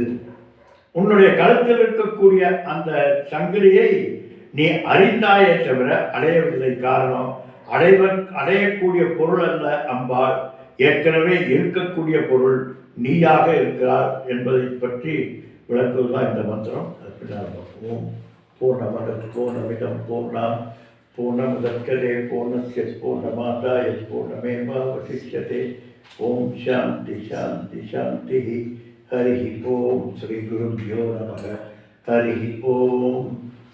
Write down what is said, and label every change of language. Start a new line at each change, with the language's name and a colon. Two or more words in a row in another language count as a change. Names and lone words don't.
Tamil: உன்னுடைய கழுத்தில் இருக்கக்கூடிய அந்த சங்கிலியை நீ அறிந்தாயே தவிர அடையவில்லை. காரணம், அடையக்கூடிய பொருள் அல்ல அம்பாள், ஏற்கனவே இருக்கக்கூடிய பொருள் நீயாக இருக்கிறார் என்பதை பற்றி விளக்குவதுதான் இந்த மந்திரம்.
Sanskrit: ओम् पूर्णमदः पूर्णमिदं पूर्णम् पूर्णमुदच्यते पूर्णस्य पूर्णमादाय पूर्णमेवावशिष्यते. ओम् शान्तिः शान्तिः शान्तिः। हरि ओम्. श्री गुरुभ्यो नमः। हरि ओम्.